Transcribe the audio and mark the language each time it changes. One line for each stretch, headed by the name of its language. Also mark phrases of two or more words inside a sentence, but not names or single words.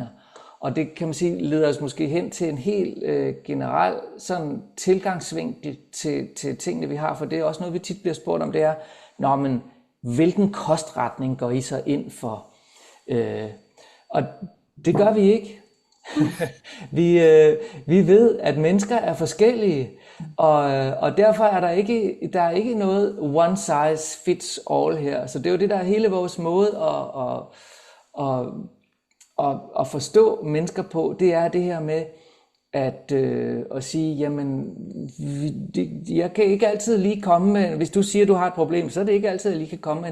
Danish: Og det kan man sige leder os måske hen til en helt generel sådan tilgangsvinkel til tingene vi har, for det er også noget vi tit bliver spurgt om, det er, men hvilken kostretning går I så ind for? Og det gør vi ikke. Vi ved, at mennesker er forskellige, og derfor er der er ikke noget
English: one size fits all
Danish: her. Så det er jo det, der er hele vores måde at forstå mennesker på. Det er det her med at sige, jamen, jeg kan ikke altid lige komme med, hvis du siger, du har et problem, så er det ikke altid, at jeg lige kan komme med en